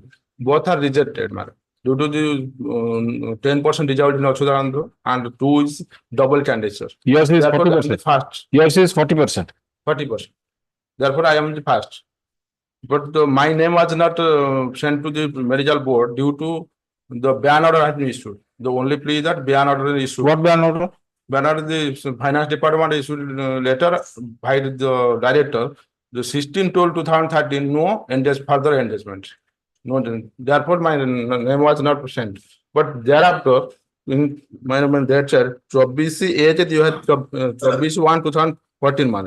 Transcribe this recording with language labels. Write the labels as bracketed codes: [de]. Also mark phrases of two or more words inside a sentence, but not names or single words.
[en] Both are rejected, madam. Due to the 10% result in Achyutanand and 2 is double candidature. Yours is Therefore, I am the 40%. first. Yours is 40%. 40%. Therefore, I am the first. But my name was not sent to the medical board due to the ban order has been issued. The only plea that ban order is issued. What ban order? Ban order, the finance department issued letter by the director, the 16/12/2013, no further engagement. No, therefore my name was not sent. But thereafter, in my thereafter, 24 you had 24/1/2014 manner.